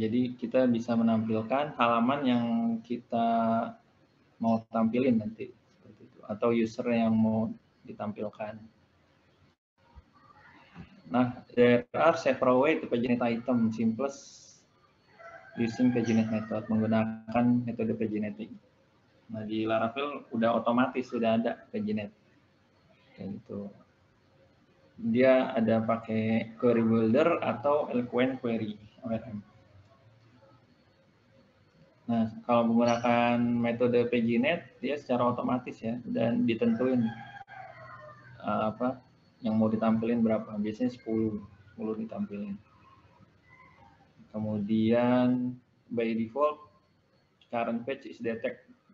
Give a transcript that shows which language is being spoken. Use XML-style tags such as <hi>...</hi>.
<id>Jadi kita bisa menampilkan halaman yang kita mau tampilin nanti seperti itu, atau user yang mau ditampilkan.</id> <en>Nah, there are several ways to paginate item. Simplest using paginate method,</en> <id>menggunakan metode paginating. Nah, di Laravel udah otomatis, sudah ada paginate kayak gitu. Dia ada pakai query builder atau Eloquent query ORM. Nah, kalau menggunakan metode paginate, dia secara otomatis ya, dan ditentuin yang mau ditampilin berapa. Biasanya 10 ditampilin.</id> <en>Kemudian by default current page is detect.</en>